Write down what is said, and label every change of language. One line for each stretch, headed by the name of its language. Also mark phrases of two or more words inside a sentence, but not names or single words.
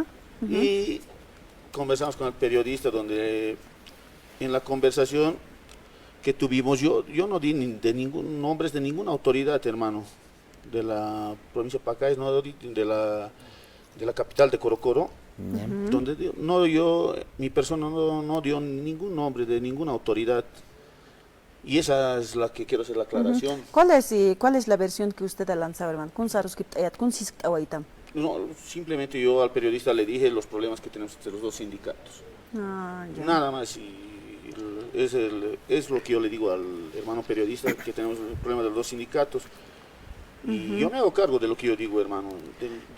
Spanish: Y conversamos con el periodista donde en la conversación que tuvimos yo no di de ningún nombres de ninguna autoridad, hermano, de la provincia de Pacajes, no di de la capital de Coro Coro, donde mi persona no dio ningún nombre de ninguna autoridad. Y esa es la que quiero hacer la aclaración. ¿Cuál es la versión que usted ha lanzado, hermano?
Aymara: ¿Kun saruskip ayat, kun sisk awaitam?
Spanish: No, simplemente yo al periodista le dije los problemas que tenemos entre los dos sindicatos. Ah, ya. Nada más, y es lo que yo le digo al hermano periodista, que tenemos el problema de los dos sindicatos. Y yo me hago cargo de lo que yo digo, hermano. De